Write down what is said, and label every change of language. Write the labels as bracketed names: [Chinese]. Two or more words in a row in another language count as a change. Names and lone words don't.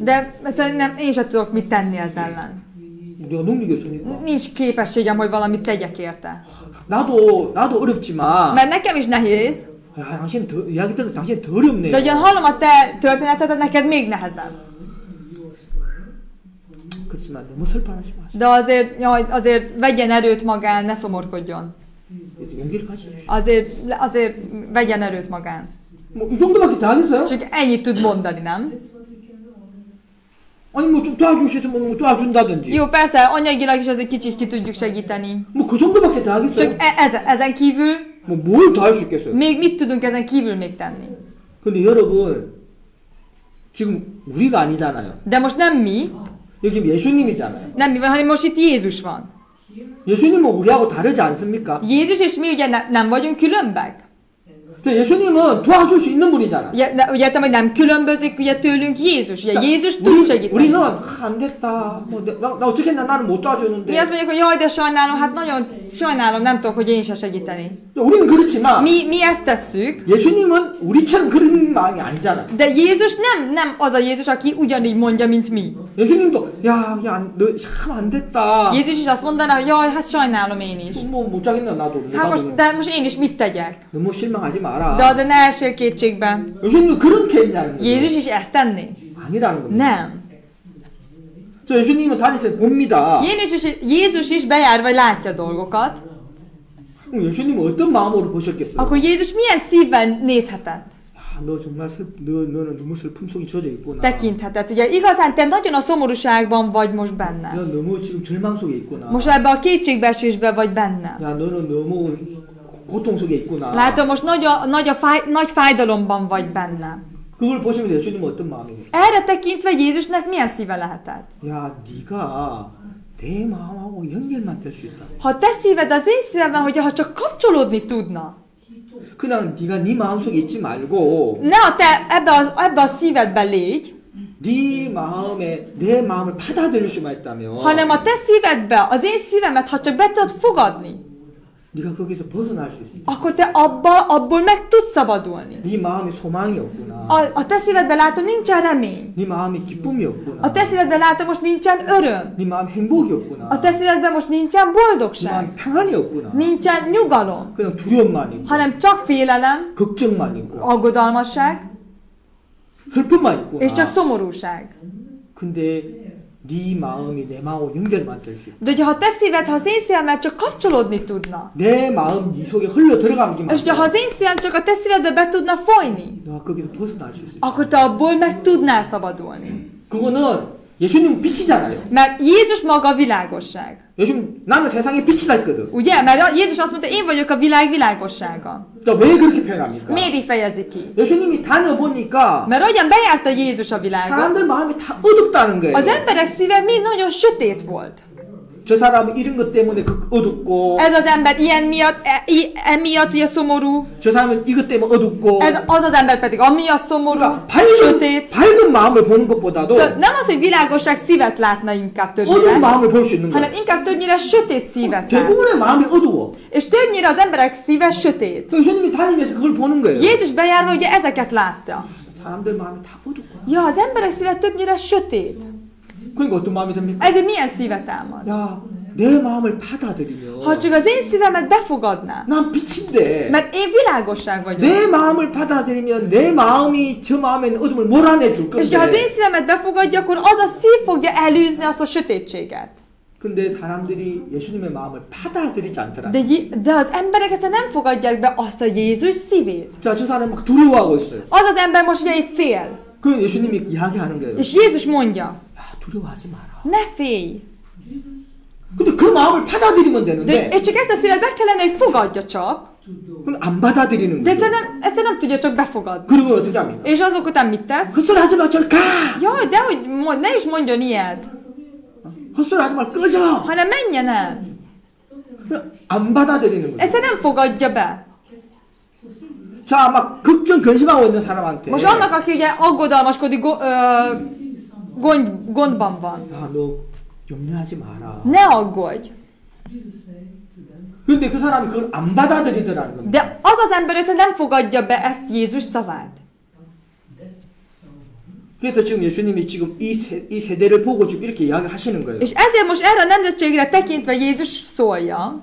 [Hungarian] De nem, én sem tudok mit tenni ezzel ellen. [Korean] 내가 능력이 없으니까. [Hungarian] Nincs képességem, hogy valamit tegyek érte. [Korean] 나도 어렵지만. [Hungarian] Mert nekem is nehéz. [Korean] 당신 더 이야기 들으면 당신 더 어렵네요. [Hungarian] De ugyan hallom a te történetedet, neked még nehezebb. [Korean] 그렇지만 너무 슬퍼하지 마세요. [Hungarian] De azért vegyen erőt magán, ne szomorkodjon. [Korean] 용기를 가지죠. [Hungarian] azért vegyen erőt magán. [Korean] 뭐 이 정도밖에 다 하겠어요? [Hungarian] Csak ennyit tud mondani, nem? [Korean] 아니 뭐 좀 도와줄 수 있으면 뭐 도와준다든지. [Hungarian] Jó, persze, anyagilag is azért kicsit ki tudjuk segíteni. [Korean] 뭐 그 정도밖에 다 하겠어요? [Hungarian] Csak ezen kívül, [Korean] 뭐 뭘 더 할 수 있겠어요? [Hungarian] még mit tudunk ezen kívül még tenni? [Korean] 근데 여러분 지금 우리가 아니잖아요. [Hungarian] De most nem mi, [Korean] 여기 예수님이잖아요. [Hungarian] nem mi van, hanem most itt Jézus van. [Korean] 예수님은 우리하고 다르지 않습니까? [Hungarian] Jézus és mi ugye nem vagyunk különbek? [Korean] 예수님은 도와줄 수 있는 분이잖아. [Hungarian] Ugye értem, hogy nem különbözik ugye tőlünk Jézus. Ugye Jézus tud segíteni. [Korean] 우리는 안 됐다. 나 어떻게 했나 나는 못 도와주는데. [Hungarian] Mi azt mondjuk, hogy jaj, de sajnálom, hát nagyon sajnálom, nem tudok, hogy én se segíteni. [Korean] 우리는 그렇지만 [Hungarian] Mi ezt tesszük. [Korean] 예수님은 우리처럼 그런 마음이 아니잖아. [Hungarian] De Jézus nem az a Jézus, aki ugyanígy mondja, mint mi. [Korean] 예수님도 너 참 안 됐다. [Hungarian] Jézus is azt mondaná, hogy jaj, hát sajnálom én is. [Korean] 못 자겠나 나도. [Hungarian] Hát most én is mit tegyek? [Korean] 너무 실망하지 마라. [Hungarian] De azért ne essél kétségbe. [Korean] 예수님도 그렇게 했냐는 거예요. [Hungarian] Jézus is ezt tenné? [Korean] 아니라는 겁니다. [Hungarian] Nem. [Korean] 예수님은 다니면서 봅니다. [Hungarian] Jézus is bejár, vagy látja dolgokat. [Korean] 예수님은 어떤 마음으로 보셨겠어요? [Hungarian] Akkor Jézus milyen szívvel nézhetett? [Korean] 너 정말 너는 너무 슬픔 속에 젖어 있구나. [Hungarian] Tekinthetett. Ugye igazán te nagyon a szomorúságban vagy most benne. [Korean] 너 너무 지금 절망 속에 있구나. [Hungarian] Most ebbe a kétségbeesésbe vagy benne. [Korean] 너는 너무 고통 속에 있구나. [Hungarian] Látom, most nagy fájdalomban vagy benne. [Korean] 그걸 보시면서 예수님은 어떤 마음이겠어요? [Hungarian] Erre tekintve Jézusnak milyen szíve lehetett? [Korean] 네가 내 마음하고 연결만 될 수 있다. [Hungarian] Ha te szíved az én szívemben, hogyha csak kapcsolódni tudna. [Korean] 그냥 네가 네 마음 속에 있지 말고 [Hungarian] Ne te ebbe a szívedbe légy, [Korean] 네 마음에 내 마음을 받아들일 수만 있다면 [Hungarian] hanem a te szívedbe, az én szívemet, ha csak be tudod fogadni, [Korean] 네가 거기서 벗어날 수 있다. [Hungarian] akkor te abból meg tudsz szabadulni. [Korean] 네 마음에 소망이 없구나. [Hungarian] A te szívedben látom, nincsen remény. [Korean] 네 마음에 기쁨이 없구나. [Hungarian] A te szívedben látom, most nincsen öröm. [Korean] 네 마음에 행복이 없구나. [Hungarian] A te szívedben most nincsen [Korean] 네 [Hungarian] boldogság. [Korean] 마음에 평안이 없구나. [Hungarian] Nincsen nyugalom. [Korean] 그냥 두려움만 있고 [Hungarian] Hanem csak félelem, [Korean] 걱정만 있고 [Hungarian] aggodalmasság, [Korean] 슬픔만 있구나. [Hungarian] és csak szomorúság. [Korean] 근데 네 마음이 내 마음하고 연결만 될 수 있다. [Hungarian] De ha te szíved, ha az én szívemmel csak kapcsolódni tudna, [Korean] 내 마음 네 속에 흘러 들어가기만 [Hungarian] és ha az én szívem csak a te szívedbe be tudna folyni, [Korean] 너가 거기서 벗어날 수 있어. [Hungarian] akkor te abból meg tudnál szabadulni. [Korean] 그거는 예수님 빛이잖아요. [Hungarian] Mert Jézus maga a világosság. [Korean] 예수님 나는 세상의 빛이다 했거든. [Hungarian] Ugye? Mert Jézus azt mondta, én vagyok a világ világossága. [Korean] 왜 그렇게 표현합니까? [Hungarian] Miért így fejezi ki? [Korean] 예수님이 다녀보니까 [Hungarian] Mert ahogyan bejárta Jézus a világot, [Korean] 사람들 마음이 다 어둡다는 거예요. [Hungarian] az emberek szíve mind nagyon sötét volt. [Korean] 저 사람은 이런 것 때문에 어둡고 [Hungarian] Ez az ember ilyen miatt, emiatt ugye szomorú, [Korean] 저 사람은 이것 때문에 어둡고 [Hungarian] az az ember pedig amiatt szomorú, [Korean] 그러니까 [Hungarian] sötét. [Korean] 밝은 마음을 보는 것보다도 [Hungarian] Szóval nem az, hogy világosság szívet látna inkább [Korean] 어두운 [Hungarian] többnyire, [Korean] 마음을 볼 수 있는 [Hungarian] hanem [Korean] 거예요. [Hungarian] inkább többnyire sötét szívet lát. [Korean] 대부분의 마음이 어두워. [Hungarian] És többnyire az emberek szíve sötét. [Korean] 예수님이 다니면서 그걸 보는 거예요. [Hungarian] Jézus bejárva ugye ezeket látta. [Korean] 사람들 마음이 다 어둡구나. [Hungarian] Ja, az emberek szíve többnyire sötét. [Korean] 그러니까 어떤 마음이 듭니까? [Hungarian] Ezért milyen szíve támad? [Korean] 야, 내 마음을 받아들이면 [Hungarian] Ha csak az én szívemet befogadná, [Korean] 난 빛인데 [Hungarian] mert én világosság vagyok. [Korean] 내 마음을 받아들이면 내 마음이 저 마음에 있는 어둠을 몰아내 줄 [Hungarian] És ha az [Korean] 건데 [Hungarian] én szívemet befogadja, akkor az a szív fogja elűzni azt a sötétséget. [Korean] 근데 사람들이 예수님의 마음을 받아들이지 않더라. [Hungarian] De az emberek egyszerűen nem fogadják be azt a Jézus szívét. [Korean] 자, 저 사람 막 두려워하고 있어요. [Hungarian] Az az ember most ugye így fél. [Korean] 그럼 예수님이 이야기하는 거예요. [Hungarian] És Jézus mondja, [Korean] 야, 두려워하지 마라. [Hungarian] ne félj. [Korean] 근데 그 마음을 받아들이면 되는데 [Hungarian] És csak ezt a szívet be kellene, hogy fogadja csak. [Korean] 그건 안 받아들이는 [Hungarian] De [Korean] 거예요. [Hungarian] ezt nem tudja csak befogadni. [Korean] 그러면 어떻게 합니까? [Hungarian] És azok után mit tesz? [Korean] 헛소리하지 마, 저리 가! [Hungarian] Jaj, de hogy ne is mondjon ilyet, [Korean] 헛소리하지 마, 꺼져! [Hungarian] hanem menjen el. [Korean] 안 받아들이는 거예요. [Hungarian] Ezt nem fogadja be. [Korean] 자, 막 걱정 근심하고 있는 사람한테 [Hungarian] Most annak, aki ugye aggodalmaskodik, gondban van. [Korean] 야, 너 염려하지 마라. [Hungarian] Ne aggódj. [Korean] 근데 그 사람이 그걸 안 받아들이더라는 겁니다. [Hungarian] De az az ember össze nem fogadja be ezt Jézus szavát. [Korean] 그래서 지금 예수님이 지금 이 세대를 보고 지금 이렇게 이야기하시는 거예요. [Hungarian] És ezért most erre a nemzetségre tekintve Jézus szólja,